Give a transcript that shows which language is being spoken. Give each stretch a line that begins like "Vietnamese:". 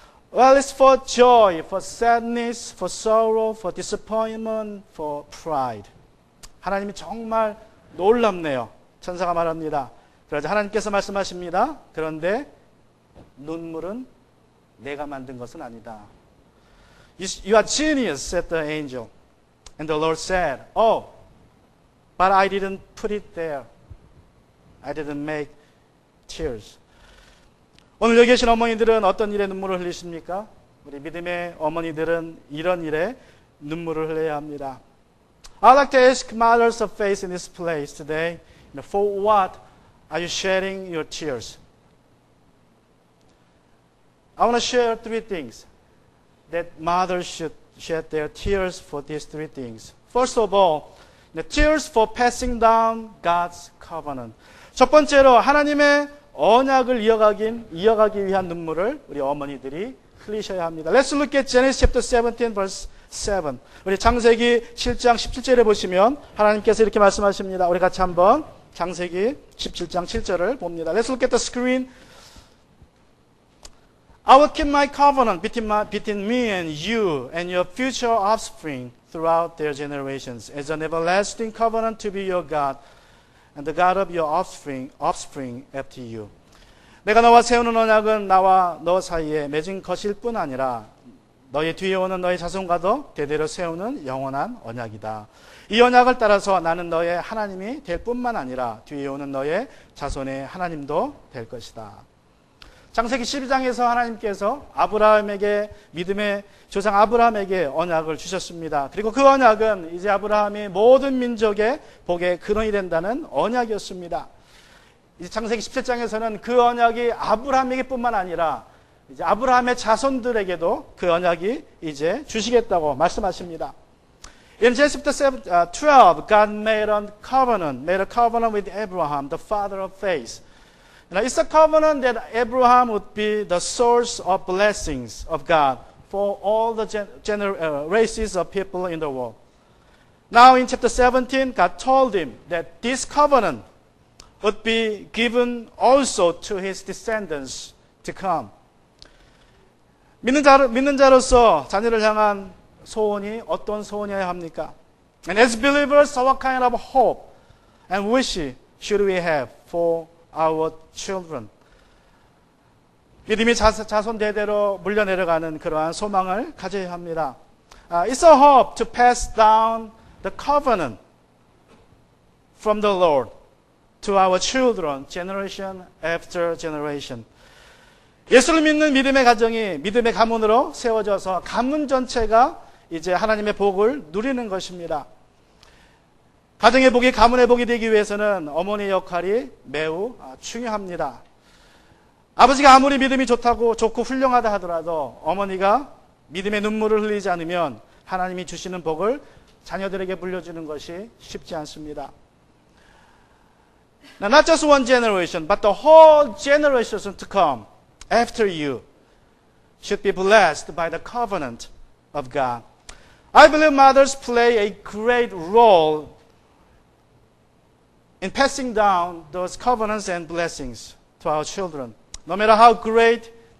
English: Well, it's for joy, for sadness, for sorrow, for disappointment, for pride.
Korean: 하나님이 정말 놀랍네요. 천사가 말합니다. 그러자 하나님께서 말씀하십니다. 그런데 눈물은 내가 만든 것은 아니다.
English: You are genius, said the angel. And the Lord said, Oh, but I didn't put it there. I didn't make tears.
Korean: 오늘 여기 계신 어머니들은 어떤 일에 눈물을 흘리십니까? 우리 믿음의 어머니들은 이런 일에 눈물을 흘려야 합니다.
English: I'd like to ask mothers of faith in this place today, for what are you shedding your tears? I want to share three things that mothers should shed their tears for these three things. First of all, the tears for passing down God's covenant.
Korean: 첫 번째로 하나님의 언약을 이어가기 위한 눈물을 우리 어머니들이 흘리셔야 합니다.
English: Let's look at Genesis chapter 17 verse 7.
Korean: 우리 창세기 7장 17절에 보시면 하나님께서 이렇게 말씀하십니다. 우리 같이 한번 창세기 17장 7절을 봅니다.
English: Let's look at the screen. I will keep my covenant between me and you and your future offspring throughout their generations as an everlasting covenant to be your God and the God of your offspring after you.
Korean: 내가 너와 세우는 언약은 나와 너 사이에 맺은 것일 뿐 아니라 너희 뒤에 오는 너희 자손과도 대대로 세우는 영원한 언약이다. 이 언약을 따라서 나는 너의 하나님이 될 뿐만 아니라 뒤에 오는 너의 자손의 하나님도 될 것이다. 창세기 12장에서 하나님께서 아브라함에게 믿음의 조상 아브라함에게 언약을 주셨습니다. 그리고 그 언약은 이제 아브라함이 모든 민족의 복의 근원이 된다는 언약이었습니다. 이제 창세기 17장에서는 그 언약이 아브라함에게뿐만 아니라 이제 아브라함의 자손들에게도 그 언약이 이제 주시겠다고 말씀하십니다.
English: In Genesis 12, God made a covenant with Abraham, the father of faith. Now, it's a covenant that Abraham would be the source of blessings of God for all the races of people in the world. Now, in chapter 17, God told him that this covenant would be given also to his descendants to come.
Korean: 믿는 자로서 자녀를 향한 소원이 어떤 소원이어야 합니까?
English: And as believers, what kind of hope and wish should we have for our children?
Korean: 믿음이 자손 대대로 물려 내려가는 그러한 소망을 가져야 합니다.
English: It's a hope to pass down the covenant from the Lord to our children, generation after generation.
Korean: 예수를 믿는 믿음의 가정이 믿음의 가문으로 세워져서 가문 전체가 이제 하나님의 복을 누리는 것입니다. 가정의 복이 가문의 복이 되기 위해서는 어머니의 역할이 매우 중요합니다. 아버지가 아무리 믿음이 좋고 훌륭하다 하더라도 어머니가 믿음의 눈물을 흘리지 않으면 하나님이 주시는 복을 자녀들에게 물려주는 것이 쉽지 않습니다.
English: Now, not just one generation, but the whole generations to come after you should be blessed by the covenant of God. I believe mothers play a great role in passing down those covenants and blessings to our children. No matter how great